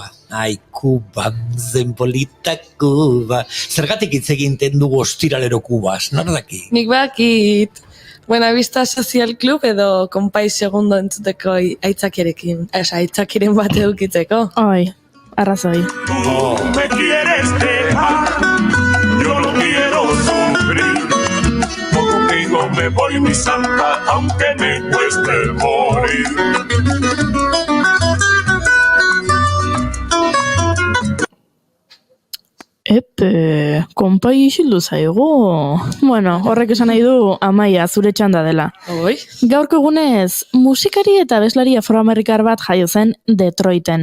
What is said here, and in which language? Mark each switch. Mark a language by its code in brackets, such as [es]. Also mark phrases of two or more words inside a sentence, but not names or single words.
[eu] Ai, Kuba, zen polita Kuba. Zergatik hitz egiten dugu ostiralero Kubaz, nor daki? Nik bakit. Buenavista Social Club edo Konpai Segundo entzuteko aitzakiren bat edukitzeko. Oi, arrazoi. [es] Me quieres dejar, yo no quiero sufrir. Contigo me voy mi santa, aunque me cueste morir. [eu] Konpai isildu zaigu. Bueno, horrek esan nahi du Amaia zure txanda dela. Oi? Gaurko egunez, musikari eta abeslari afroamerikar bat jaio zen Detroiten.